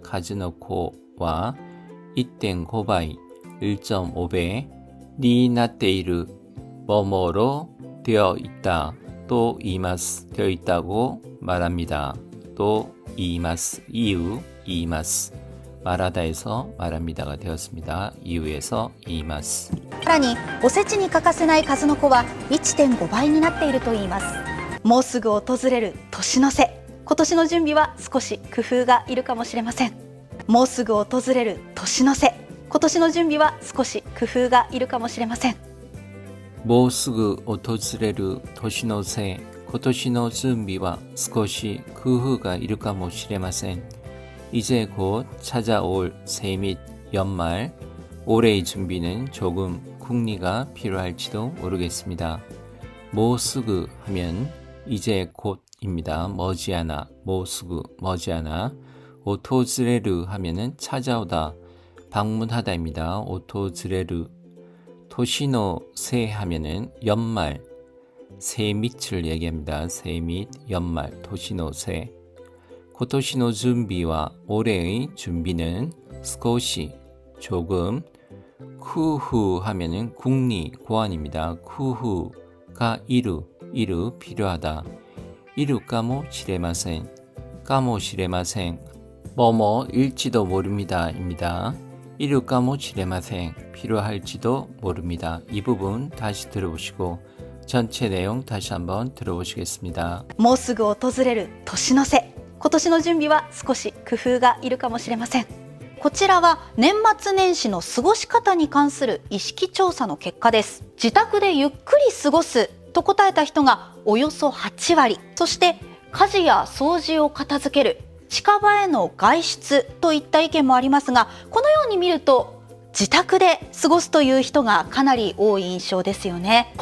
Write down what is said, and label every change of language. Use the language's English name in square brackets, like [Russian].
[Korean] 카즈노코와 1.5배, 1.5배, 니나테이르, 뭐뭐로 되어 있다, 또 이마스, 되어 있다고 말합니다. 또 이마스, 이유, 이마스. 말하다에서 말합니다가 되었습니다. 이유에서 이마스. [Japanese] さらにおせちに欠かせない数の子は 1.5 倍になっているといいます。もうすぐ訪れる年の瀬、今年の準備は少し工夫がいるかもしれません。もうすぐ訪れる年の瀬、今年の準備は少し工夫がいるかもしれません。もうすぐ訪れる年の瀬、今年の準備は少し工夫がいるかもしれません。 [Korean] 이제 곧 찾아올 새 및 연말, 올해의 준비는 조금 궁리가 필요할지도 모르겠습니다. 모스그 하면 이제 곧입니다. 머지않아, 모스그, 머지않아. 오토즈레르 하면은 찾아오다, 방문하다입니다. 오토즈레르. 토시노 새 하면은 연말, 새 밑을 얘기합니다. 새 밑, 연말, 토시노 새. [Japanese] 今年の準備は [Korean] 올해의 준비는 [Japanese] 少し, [Korean] 조금. 쿠후 하면은 궁리, 고안입니다. 쿠후가 이루, 필요하다. 이루 까모시레마센, 까모시레마센, 뭐뭐일지도 모릅니다입니다. 이루 까모시레마센, 필요할지도 모릅니다. 이 부분 다시 들어보시고 전체 내용 다시 한번 들어보시겠습니다. [Japanese] もうすぐ訪れる年の瀬、今年の準備は少し工夫がいるかもしれません。こちらは年末年始の過ごし方に関する意識調査の結果です。自宅でゆっくり過ごすと答えた人がおよそ8割、そして家事や掃除を片付ける、近場への外出といった意見もありますが、このように見ると自宅で過ごすという人がかなり多い印象ですよね。